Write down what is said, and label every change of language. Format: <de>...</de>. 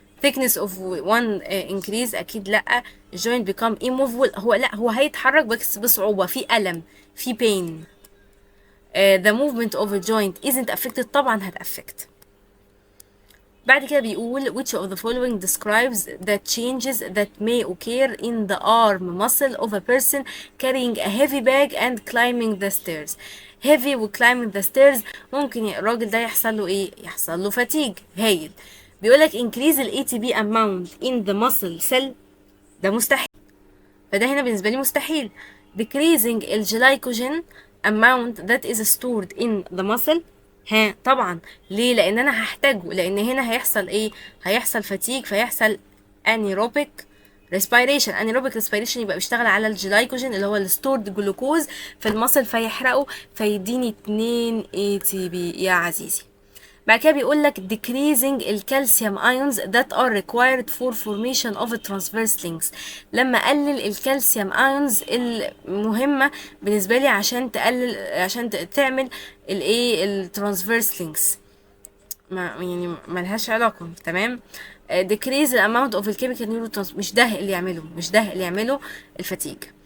<en>thickness of one increase،</en> <ar>اكيد لا.</ar> <en>joint become immovable،</en> <ar>هو هيتحرك بس بصعوبة، في ألم، في pain.</ar> <en>the movement of a joint isn't affected،</en> <ar>طبعا هتأفكت. بعد كده بيقول</ar> <en>which of the following describes the changes that may occur in the arm muscle of a person carrying a heavy bag and climbing the stairs.</en> <ar>heavy و</ar> <en>climbing the stairs،</en> <ar>ممكن الراجل ده يحصل له ايه؟ يحصل له fatigue. هايل. بيقولك</ar> <en>increase ال ATP amount in the muscle cell،</en> <ar>ده مستحيل، فده هنا بالنسبة لي مستحيل.</ar> <en>decreasing ال glycogen amount that is stored in the muscle،</en> <ar>ها طبعا. ليه؟ لان انا هحتاجه، لان هنا هيحصل ايه؟ هيحصل fatigue، فيحصل anaerobic respiration. anaerobic respiration يبقى بيشتغل على الجلايكوجين اللي هو الستورد جلوكوز في المصل، فيحرقه فيديني 2 ATP يا عزيزي. بعد كده بيقول لك</ar> <en>decreasing الكالسيوم ions that are required for formation of transverse links.</en> <ar>لما اقلل الكالسيوم ions المهمه بالنسبه لي عشان تقلل، عشان تعمل الايه الترانسفيرس لينكس، ما يعني ملهاش علاقه. تمام.</ar> <en>decrease the amount of</en> <ar>الكيميكال neurotransmitters، مش ده اللي يعمله، مش ده اللي يعمله الفتيج.</ar>